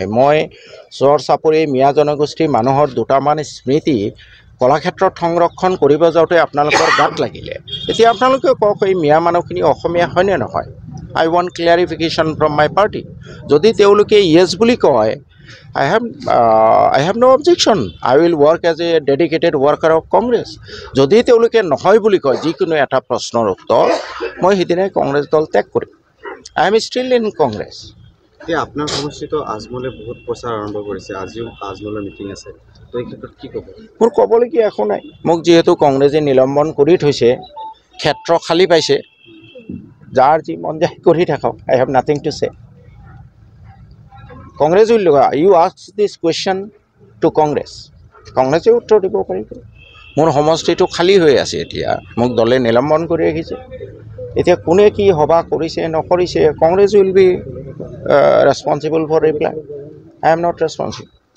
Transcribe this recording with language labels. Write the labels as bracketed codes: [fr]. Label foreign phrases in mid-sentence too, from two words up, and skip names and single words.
[as] মই চৰ চাপৰি মিয়া জনগোষ্ঠীৰ মানুহৰ দুটামান স্মৃতি কলাক্ষেত্ৰত সংৰক্ষণ কৰিব যাওঁতে আপোনালোকৰ গাত লাগিলে। এতিয়া আপোনালোকে কওক, এই মিয়া মানুহখিনি অসমীয়া হয়নে নহয়? [en] I want clarification from my party. [as] যদি তেওঁলোকে য়েছ বুলি কয়, [en] I have no objection. I will work as a dedicated worker of Congress. [as] যদি তেওঁলোকে নহয় বুলি কয় যিকোনো এটা প্ৰশ্নৰ উত্তৰ, মই সেইদিনাই কংগ্ৰেছ দল ত্যাগ কৰিম। [en] I am still in Congress. [as] এতিয়া আপোনাৰ সমষ্টিত আজমলে বহুত প্ৰচাৰ আৰম্ভ কৰিছে। আজিও আজমলৰ মিটিং আছে, তো এই ক্ষেত্ৰত কি ক'ব? মোৰ ক'বলগীয়া একো নাই। মোক যিহেতু কংগ্ৰেছে নিলম্বন কৰি থৈছে, ক্ষেত্ৰ খালী পাইছে, যাৰ যি মন যায় কৰি থাকক। [en] I have nothing to say. Congress will you ask this question to Congress, [as] কংগ্ৰেছে উত্তৰ দিব পাৰিব। মোৰ সমষ্টিটো খালী হৈ আছে। এতিয়া মোক দলে নিলম্বন কৰি ৰাখিছে। এতিয়া কোনে কি সভা কৰিছে নকৰিছে, [en] Congress will be responsible for reply. I am not responsible.